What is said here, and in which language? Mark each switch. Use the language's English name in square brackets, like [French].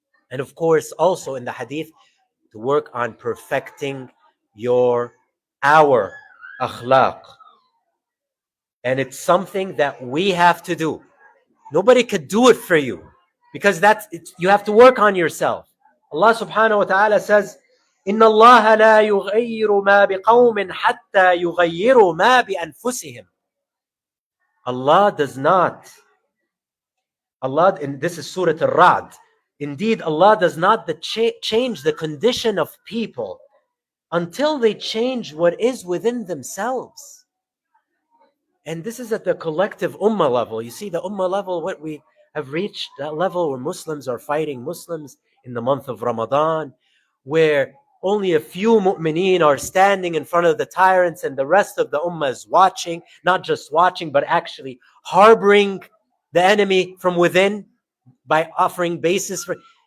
[English] And of course, also in the hadith, to work on perfecting our akhlaq. And it's something that we have to do. Nobody could do it for you, because you have to work on yourself. [Arabic] Allah subhanahu wa ta'ala says, إِنَّ اللَّهَ لَا يُغَيِّرُ مَا بِقَوْمٍ حَتَّى يُغَيِّرُوا مَا بِأَنفُسِهِمْ. [English] Allah does not, and this is Surah Al-Ra'd, indeed Allah does not change the condition of people until they change what is within themselves. And this is at the collective ummah level. You see, the ummah level, what we have reached, that level where Muslims are fighting Muslims in the month of Ramadan, where only a few mu'mineen are standing in front of the tyrants and the rest of the ummah is watching, not just watching, but actually harboring the enemy from within by offering basis for.